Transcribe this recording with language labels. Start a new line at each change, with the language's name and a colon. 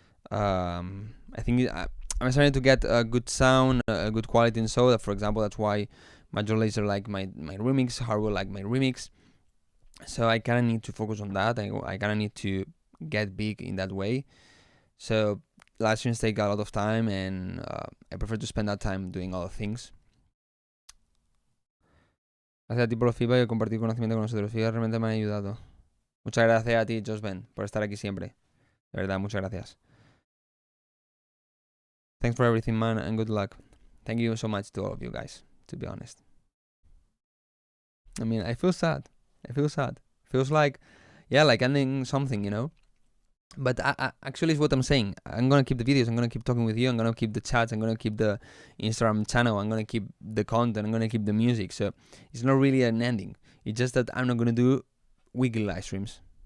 English: I think I'm starting to get a good sound, a good quality, and so that, for example, that's why Major Lazer like my remix, Harwood like my remix. So I kind of need to focus on that. I kind of need to get big in that way. So live streams take a lot of time, and I prefer to spend that time doing other things.
Spanish: Gracias a ti por los feedback y compartir conocimiento con nosotros. Feedback realmente me han ayudado. Muchas gracias a ti, Josben, por estar aquí siempre. De verdad, muchas gracias.
English: Thanks for everything, man, and good luck. Thank you so much to all of you guys, to be honest. I mean, I feel sad. Feels like, yeah, like ending something, you know? But actually it's what I'm saying. I'm gonna keep the videos, I'm gonna keep talking with you, I'm gonna keep the chats, I'm gonna keep the Instagram channel, I'm gonna keep the content, I'm gonna keep the music. So it's not really an ending. It's just that I'm not gonna do weekly live streams.